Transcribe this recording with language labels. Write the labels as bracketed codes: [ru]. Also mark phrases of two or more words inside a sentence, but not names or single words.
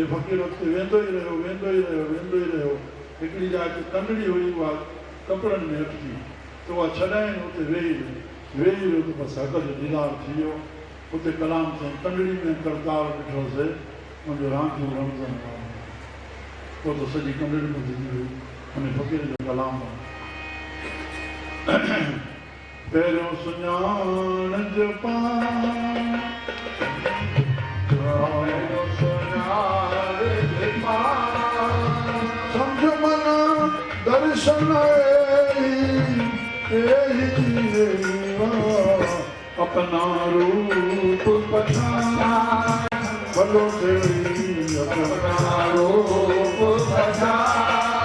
[sd] फ़क़ीर अॻिते वेंदो ई रहियो हिकिड़ी जाइ ते कंडड़ी हुई उहा कपिड़नि में अटकी त उहा छॾाइनि उते वेही वियो त बसि हक़ जो दीदार थी वियो उते कलाम चई कंडड़ी में करतार ॾिठोसीं मुंहिंजो रांधो रमज़न पोइ त सॼी कंडड़ी में विझी वई हुन फ़क़ीर जो कलाम पहिरियों सुञाण [hi] सम्झ मन दर्शन अपना रूप पछाना भलो तेरी अपना रूप पछाना